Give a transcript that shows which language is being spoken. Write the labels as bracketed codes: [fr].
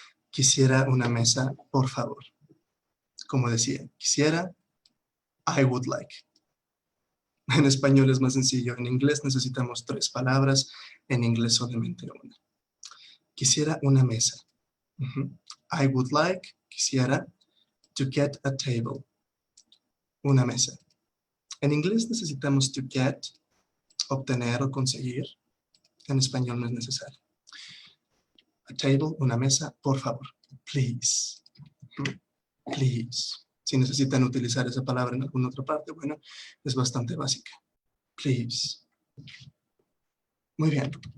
[es] Quisiera una mesa, por favor. Como decía, quisiera, [en] I would like. [es] En español es más sencillo. En inglés necesitamos 3 palabras. En inglés solamente una. Quisiera una mesa. [en] I would like, quisiera, to get a table. [es] Una mesa. En inglés necesitamos [en] to get, [es] obtener o conseguir. En español no es necesario. [en] A table, [es] una mesa, por favor. [en] Please. Please. [es] Si necesitan utilizar esa palabra en alguna otra parte, bueno, es bastante básica. Please. Muy bien.